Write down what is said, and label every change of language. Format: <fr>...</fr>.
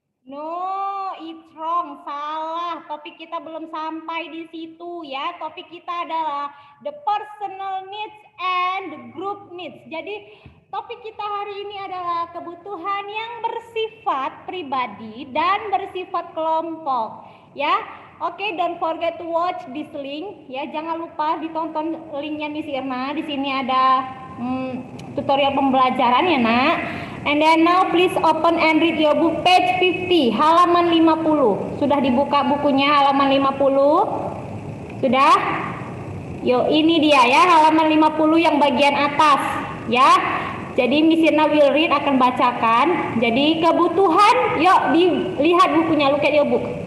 <en>No, it's wrong,</en> <id>salah. Topik kita belum sampai di situ ya. Topik kita adalah</id> <en>the personal needs and the group needs.</en> <id>Jadi topik kita hari ini adalah kebutuhan yang bersifat pribadi dan bersifat kelompok. Ya, oke,</id> <en>don't forget to watch this link.</en> <id>Ya, jangan lupa ditonton linknya Miss Irna. Di sini ada tutorial pembelajaran ya nak.</id> <en>And then now please open and read your book page 50,</en> <id>halaman 50. Sudah dibuka bukunya halaman 50? Sudah? Yuk, ini dia ya, halaman 50 yang bagian atas ya. Jadi Miss Irna</id> <en>will read,</en> <id>akan bacakan. Jadi kebutuhan, yuk dilihat bukunya,</id> <en>look at your book.</en>